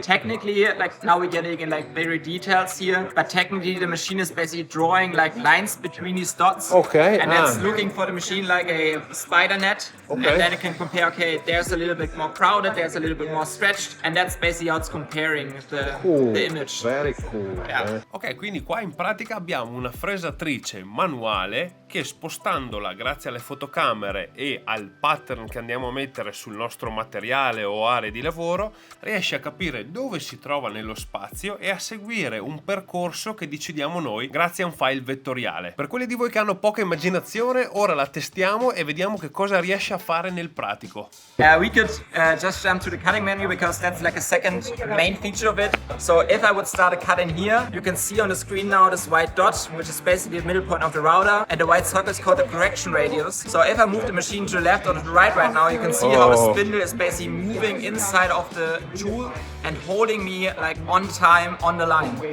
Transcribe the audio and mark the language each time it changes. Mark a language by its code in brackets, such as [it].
[en] Technically, like now we're getting in like very details here, but technically the machine is basically drawing like lines between these dots. Okay. And that's looking for the machine like a spider net. Okay. And then it can compare, okay, there's a little bit more crowded, there's a little bit more stretched, and that's basically how it's comparing the image. Very cool. Yeah. [it] Ok, quindi qua in pratica abbiamo una fresatrice manuale che spostandola grazie alle fotocamere e al pattern che andiamo a mettere sul nostro materiale o aree di lavoro riesce a capire dove si trova nello spazio e a seguire un percorso che decidiamo noi grazie a un file vettoriale. Per quelli di voi che hanno poca immaginazione, ora la testiamo e vediamo che cosa riesce a fare nel pratico. [en] We could just jump to the cutting menu because that's like a second main feature of it. So if I would start a cut in here, you can see on the screen now this white dot, which is basically the middle point of the router, and the white circle is called the correction radius. So if I move the machine to the left or to the right now, you can see how the spindle is basically moving inside of the tool and holding me like on time on the line.